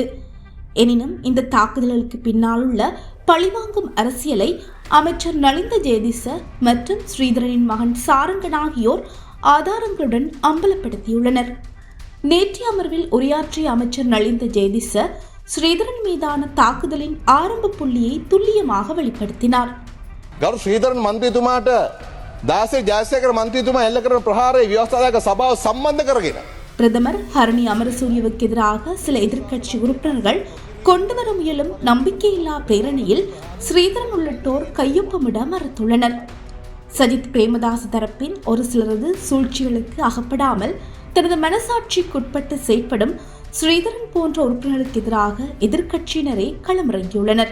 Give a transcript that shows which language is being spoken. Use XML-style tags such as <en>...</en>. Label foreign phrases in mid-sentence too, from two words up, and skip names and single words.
<ta>எனினும் இந்த தாக்குதலுக்கு பின்னால் உள்ள பழிவாங்கும் அரசியலை அமைச்சர் நலிந்த ஜெயதிச மற்றும் ஸ்ரீதரனின் மகன் சாரங்கன் ஆகியோர் ஆதாரங்களுடன் அம்பலப்படுத்தியுள்ளனர். நேற்றைய அமர்வில் உரையாற்றிய அமைச்சர் நலிந்த ஜெயதிச ஸ்ரீதரன் மீதான தாக்குதலின் ஆரம்ப புள்ளியை துல்லியமாக வெளிப்படுத்தினார்.</ta> <si>ගරු ශ්‍රීධරන් මන්ත්‍රීතුමාට දාසේ ජයසේකර මන්ත්‍රීතුමා එල්ල කරන ප්‍රහාරය ව්‍යවස්ථාදායක සභාව සම්බන්ධ කරගෙන</si> <ta>பிரதமர் ஹரணி அமரசூரியவுக்கு எதிராக சில எதிர்க்கட்சி உறுப்பினர்கள் கொண்டுவர முயலும் நம்பிக்கையில்லா பிரேரணையில் ஸ்ரீதரன் உள்ளிட்டோர் கையொப்பமிட மறுத்துள்ளனர். சஜித் பிரேமதாச தரப்பின் ஒரு சிலரது சூழ்ச்சிகளுக்கு அகப்படாமல் தனது மனசாட்சிக்குட்பட்டு செயற்படும் ஸ்ரீதரன் போன்ற உறுப்பினருக்கு எதிராக எதிர்க்கட்சியினரே களமிறங்கியுள்ளனர்.</ta>